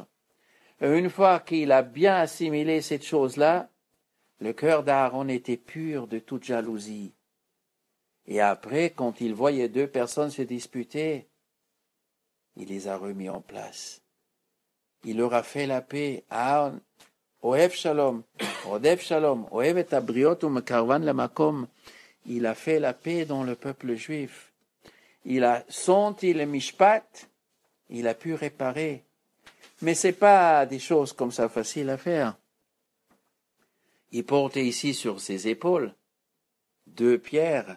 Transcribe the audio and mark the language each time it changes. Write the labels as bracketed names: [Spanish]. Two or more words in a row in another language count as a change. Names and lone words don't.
[French] Et une fois qu'il a bien assimilé cette chose-là, le cœur d'Aaron était pur de toute jalousie. Et après, quand il voyait 2 personnes se disputer, il les a remis en place. Il leur a fait la paix. [Hebrew] אהרן, אוהב שלום, רודף שלום, אוהב את הבריות ו מקרבן למקום. [French] Il a fait la paix dans le peuple juif. Il a senti le mishpat, il a pu réparer. Mais ce n'est pas des choses comme ça faciles à faire. Il portait ici sur ses épaules 2 pierres.